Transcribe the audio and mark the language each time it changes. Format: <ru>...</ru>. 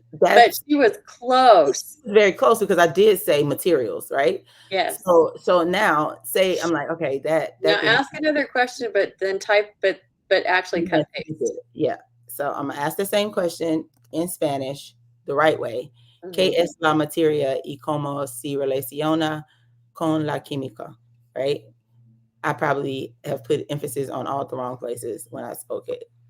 <en>But she was close. Very close because I did say materials, right? Yes. So now say I'm like, okay, that Now didn't ask another question, but then type, but actually cut paste. Yeah. So I'm gonna ask the same question in Spanish the right way.</en> <es>¿Qué Mhm. es la materia y cómo se relaciona con la química?</es> <en>Right? I probably have put emphasis on all the wrong places when I spoke it.</en>